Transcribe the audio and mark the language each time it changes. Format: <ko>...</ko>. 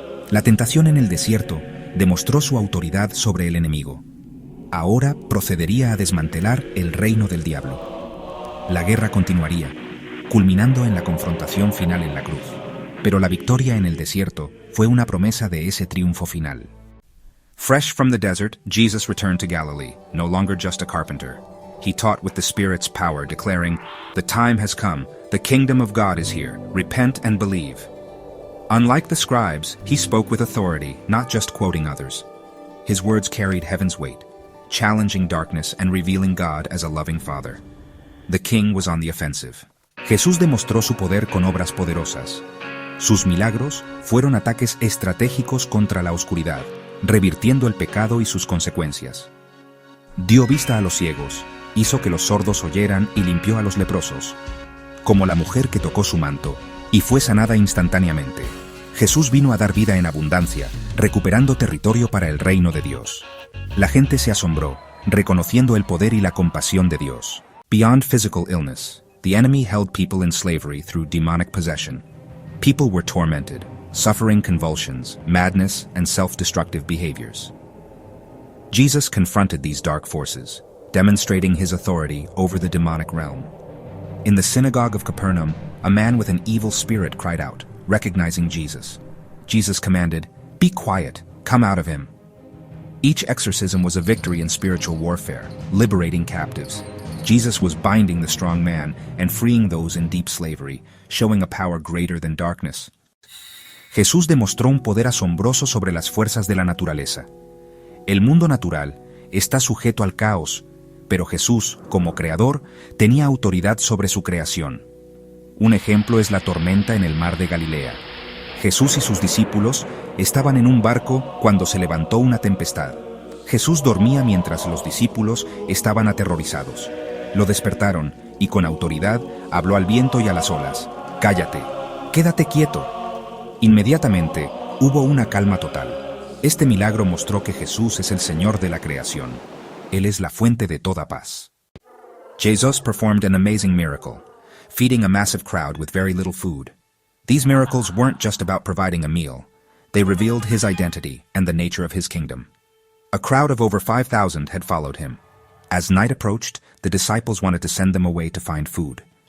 <es>La tentación en el desierto demostró su autoridad sobre el enemigo. Ahora procedería a desmantelar el reino del diablo. La guerra continuaría, culminando en la confrontación final en la cruz. Pero la victoria en el desierto fue una promesa de ese triunfo final.</es> <en>Fresh from the desert, Jesus returned to Galilee, no longer just a carpenter. He taught with the Spirit's power, declaring, "The time has come, the kingdom of God is here, repent and believe." Unlike the scribes, he spoke with authority, not just quoting others. His words carried heaven's weight, challenging darkness and revealing God as a loving Father. The king was on the offensive.</en> <es>Jesús demostró su poder con obras poderosas. Sus milagros fueron ataques estratégicos contra la oscuridad, revirtiendo el pecado y sus consecuencias. Dio vista a los ciegos, hizo que los sordos oyeran y limpió a los leprosos, como la mujer que tocó su manto, y fue sanada instantáneamente. Jesús vino a dar vida en abundancia, recuperando territorio para el reino de Dios. La gente se asombró, reconociendo el poder y la compasión de Dios.</es> <en>Beyond physical illness, The enemy held people in slavery through demonic possession. People were tormented, suffering convulsions, madness, and self-destructive behaviors. Jesus confronted these dark forces, demonstrating his authority over the demonic realm. In the synagogue of Capernaum, a man with an evil spirit cried out, recognizing Jesus. Jesus commanded, "Be quiet, come out of him." Each exorcism was a victory in spiritual warfare, liberating captives. Jesus was binding the strong man and freeing those in deep slavery, showing a power greater than darkness.</en> <es>Jesús demostró un poder asombroso sobre las fuerzas de la naturaleza. El mundo natural está sujeto al caos, pero Jesús, como creador, tenía autoridad sobre su creación. Un ejemplo es la tormenta en el mar de Galilea. Jesús y sus discípulos estaban en un barco cuando se levantó una tempestad. Jesús dormía mientras los discípulos estaban aterrorizados. Lo despertaron y con autoridad habló al viento y a las olas. «Cállate, quédate quieto». Inmediatamente hubo una calma total. Este milagro mostró que Jesús es el Señor de la creación. Él es la fuente de toda paz.</es> <en>Jesus performed an amazing miracle, feeding a massive crowd with very little food. These miracles weren't just about providing a meal. They revealed his identity and the nature of his kingdom. A crowd of over 5,000 had followed him. As night approached, the disciples wanted to send them away to find food.</en>